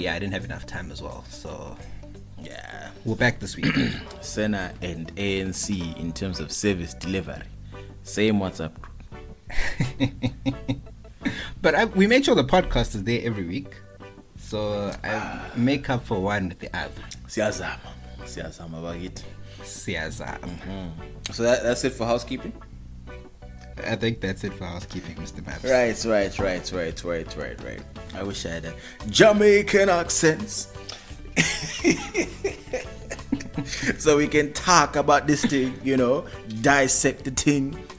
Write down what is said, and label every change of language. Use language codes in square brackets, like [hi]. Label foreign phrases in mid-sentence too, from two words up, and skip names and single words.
[en] Yeah, I didn't have enough time as well. So yeah, we're back this week. Senna and ANC in terms of service delivery, same WhatsApp group. But we make sure the podcast is there every week, so I make up for one with the app. [zu] Siyazama bakithi. Siyazama. [en] So that's it for housekeeping. I think that's it for housekeeping, Mr. Maps. Right. I wish I had a Jamaican accent. So we can talk about this thing, you know, dissect the thing.